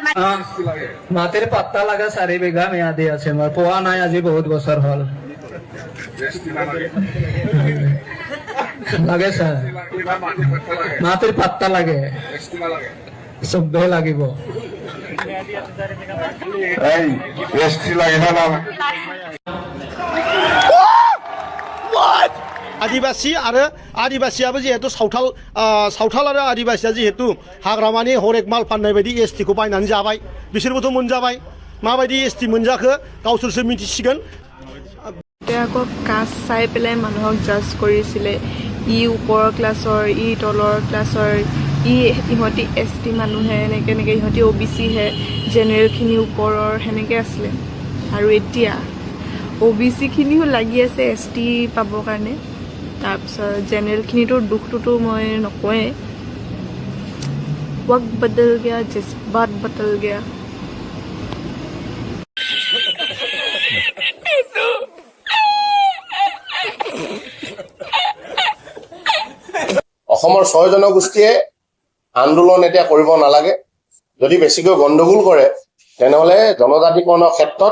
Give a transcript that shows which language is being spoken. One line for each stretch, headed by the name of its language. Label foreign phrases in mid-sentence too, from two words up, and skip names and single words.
Assamese: মাটিৰ পাত্তা লাগা 4 বিঘা ম্যাদি আছে মই পোৱা নাই আজি বহুত বছৰ হ'ল লাগে স্যার মাটির পাত্তা লাগে সবে লাগিব এই এসটি লাগে না
Bodo: आदिवासी आरो आदिवासियाबो जिहेतु सावथाल आरो आदिवासिया जिहेतु हाग्रामानि हरेक माल फाननाय बायदि एसटिखौ बायनानै जाबाय बिसोरबोथ' मोनजाबाय माबायदि एसटि मोनजाखो गावसोरसो मिथिसिगोन
Assamese: আকৌ কাষ্ট চাই পেলাই মানুহক জাজ কৰিছিলে ই ওপৰৰ ক্লাছৰ ই তলৰ ক্লাছৰ ইহঁতি এছটি মানুহে এনেকৈ ইহঁতি OBC হে জেনেৰেলখিনি ওপৰৰ সেনেকৈ আছিলে আৰু এতিয়া OBC খিনিও লাগি আছে ST পাবৰ কাৰণে তাৰপিছত জেনেৰেলখিনিটোৰ দুখটোতো মই নকওঁৱেই
Hindi: वक्त बदल गया जज्बात बदल गया
Assamese: অসমৰ 6 জনগোষ্ঠীয়ে আন্দোলন এতিয়া কৰিব নালাগে যদি বেছিকৈ গণ্ডগোল কৰে তেনেহলে জনজাতিকৰণৰ ক্ষেত্ৰত